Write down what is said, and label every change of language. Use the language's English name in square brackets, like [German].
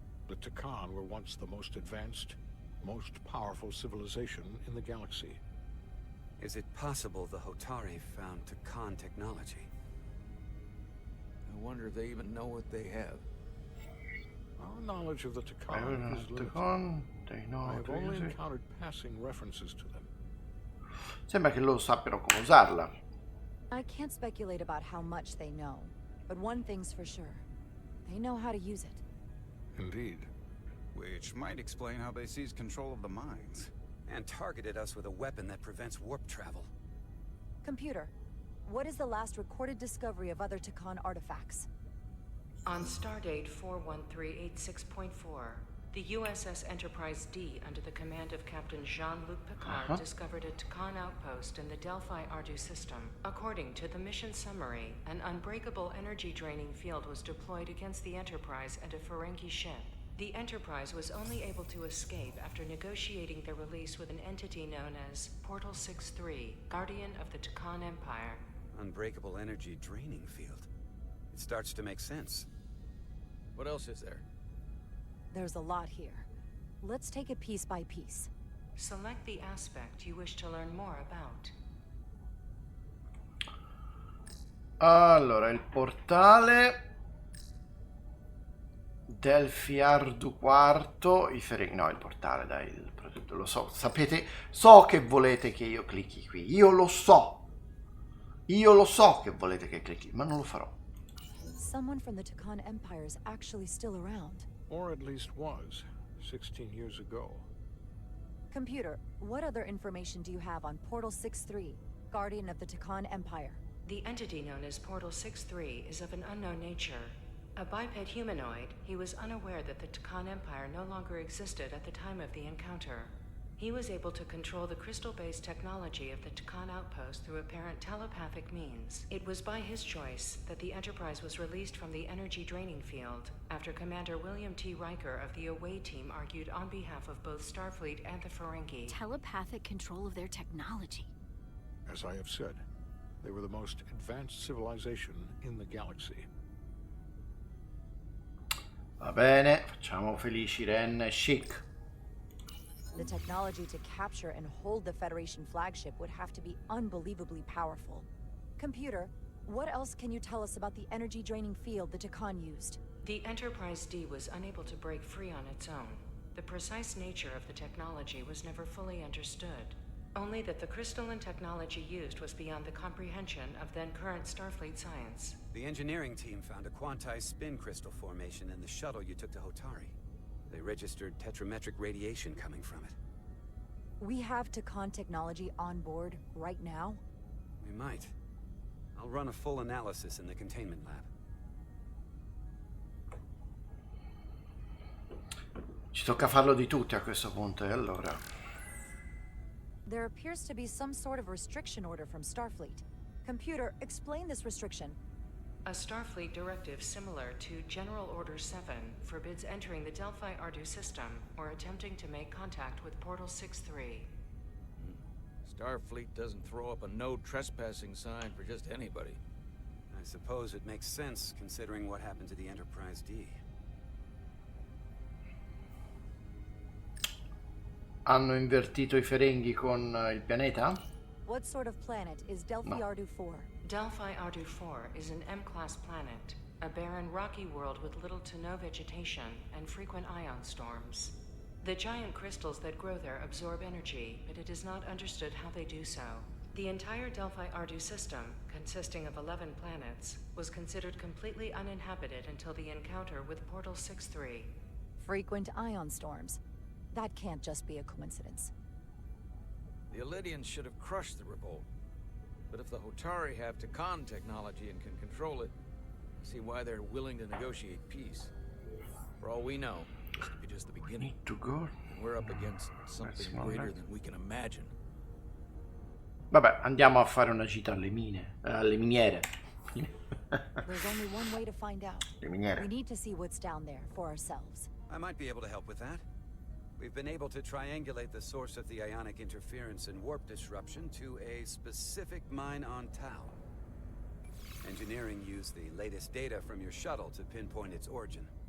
[English] The Takan were once the most advanced, most powerful civilization in the galaxy. Is it possible the Hotari found Takan technology? I wonder if they even know what they have. Our knowledge of the Takan is limited. I have only encountered passing references to them. [Italian] Sembra che loro sappiano come usarla. [English] I can't speculate about how much they know, but one thing's for sure. They know how to use it. Indeed. Which might explain how they seized control of the mines. And targeted us with a weapon that prevents warp travel. Computer, what is the last recorded discovery of other Takan artifacts? On Stardate 41386.4, the USS Enterprise D, under the command of Captain Jean-Luc Picard, discovered a Takan outpost in the Delphi Ardu system. According to the mission summary, an unbreakable energy-draining field was deployed against the Enterprise and a Ferengi ship. The Enterprise was only able to escape after negotiating their release with an entity known as Portal 6-3, Guardian of the Takan Empire. Unbreakable energy draining field. It starts to make sense. What else is there? There's a lot here. Let's take it piece by piece. Select the aspect you wish to learn more about. [Italian] Allora, il portale Delphi Ardu IV, i Ferengi, no, il portale, dai, lo so, sapete, so che volete che io clicchi qui, io lo so che volete che clicchi, ma non lo farò. [English] Someone from the Takan Empire is actually still around. Or at least was, 16 years ago. Computer, what other information do you have on Portal 6-3, Guardian of the Takan Empire? The entity known as Portal 6-3 is of an unknown nature. A biped humanoid, he was unaware that the Takan Empire no longer existed at the time of the encounter. He was able to control the crystal-based technology of the Takan outpost through apparent telepathic means. It was by his choice that the Enterprise was released from the energy draining field after Commander William T. Riker of the Away Team argued on behalf of both Starfleet and the Ferengi. Telepathic control of their technology. As I have said, they were the most advanced civilization in the galaxy. [Italian] Va bene, facciamo felici Ren e Chic. [English] The technology to capture and hold the Federation flagship would have to be unbelievably powerful. Computer, what else can you tell us about the energy-draining field the Takan used? The Enterprise D was unable to break free on its own. The precise nature of the technology was never fully understood. Only that the crystalline technology used was beyond the comprehension of then-current Starfleet science. The engineering team found a quantized spin crystal formation in the shuttle you took to Hotari. They registered tetrametric radiation coming from it. We have Takan technology on board right now? We might. I'll run a full analysis in the containment lab. [Italian] Ci tocca farlo di tutti a questo punto, e allora... [English] There appears to be some sort of restriction order from Starfleet. Computer, explain this restriction. A Starfleet directive similar to General Order 7 forbids entering the Delphi Ardu system or attempting to make contact with Portal 6-3. Starfleet doesn't throw up a no trespassing sign for just anybody. I suppose it makes sense considering what happened to the Enterprise D. [Italian] Hanno invertito i Ferengi con il pianeta? [English] What sort of planet is Delphi Ardu 4? Delphi Ardu 4 is an M-class planet, a barren rocky world with little to no vegetation and frequent ion storms. The giant crystals that grow there absorb energy, but it is not understood how they do so. The entire Delphi Ardu system, consisting of 11 planets, was considered completely uninhabited until the encounter with Portal 6-3. Frequent ion storms. That can't just be a coincidence. The Elydians should have crushed the revolt. But if the Hotari have Takan technology and can control it, I see why they're willing to negotiate peace. For all we know, this could be just the beginning. Need to go. We're up against something greater than we can imagine. [Italian] Vabbè, andiamo a fare una gita alle mine, alle miniere. [English] There's only one way to find out. [Italian] Le miniere. [English] We need to see what's down there for ourselves. I might be able to help with that. We've been able to triangulate the source of the ionic interference and warp disruption to a specific mine on Tau. Engineering used the latest data from your shuttle to pinpoint its origin.